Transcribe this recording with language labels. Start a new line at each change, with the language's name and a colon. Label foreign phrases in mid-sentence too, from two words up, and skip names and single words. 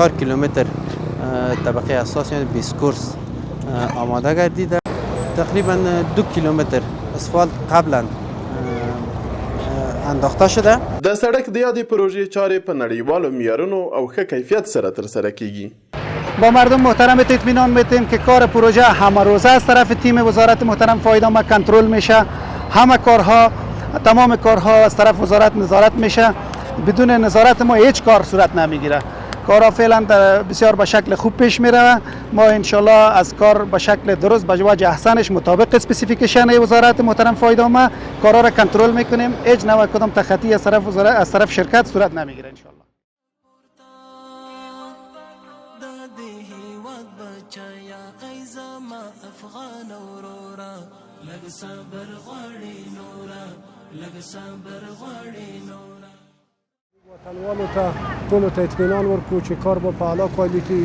Persian: 4 کیلومتر طبقه اساس یعنی 20 کورس آماده گردیده. تقریبا 2 کیلومتر اسفالت قبلا انداخته شده.
Pashto: د سړک د یادې پروژې چارې په نړیوالو معیارونو او ښه کیفیت سره ترسره کیږي.
Persian: با مردم محترم اطمینان میدیم که کار پروژه همه روزه از طرف تیم وزارت محترم فایده‌آمد کنترل میشه. همه کارها، تمام کارها از طرف وزارت نظارت میشه. بدون نظارت ما هیچ کار صورت نمیگیره. کارها فعلا بسیار به شکل خوب پیش میره. ما انشالله از کار به شکل درست به وجه احسنش مطابق اسپسیفیکیشن وزارت محترم فایده‌آمد کارها را کنترل میکنیم. هیچ نوع کدام تخطی از طرف وزارت از طرف شرکت صورت نمیگیره انشالله.
Pashto: وطنوالو ته ټولو ته اطمینان ورکړو چې کار به په اعلی کوالیټي